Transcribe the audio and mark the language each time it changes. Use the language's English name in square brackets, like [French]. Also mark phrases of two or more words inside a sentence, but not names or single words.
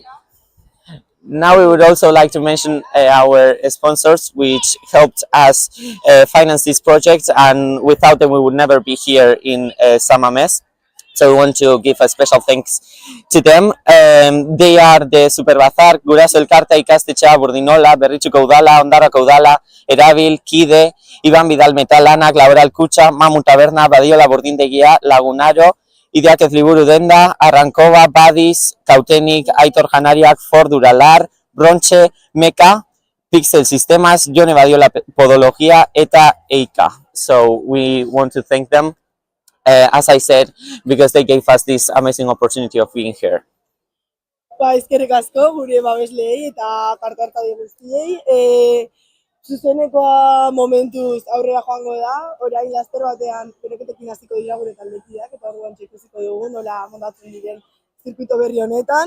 [English] Now we would also like to mention our sponsors, which helped us finance this project, and without them we would never be here in Samames. So we want to give a special thanks to them. They are the Super Bazar, Guraso Elkartea, Ikastetxea, Burdinola, Berritxuko Udala, Ondarrako Udala, Erabil, Kide, Iban Vidal Metalanak, Laboral Kutxa, Mamu Taberna, Badiola Burdindegia, Lagunaro, Ideakez Liburu Denda, Arrankova, Badis, Kautenik, Aitor Janariak, Ford Duralar, Bronche, Meka, Pixel Sistemas, Jone Badiola Podologia, eta Eika. So we want to thank them, as I said, because they gave us this amazing opportunity of being here. [Basque] Ba, eskerrik asko gure babesleei eta parte hartzaile guztiei. Zuzenekoa momentuz aurrera joango da, orain laster batean bereketekin hasiko dira gure taldekideak, eta orduan ikusiko dugu nola montatzen diren zirkuito berri honetan.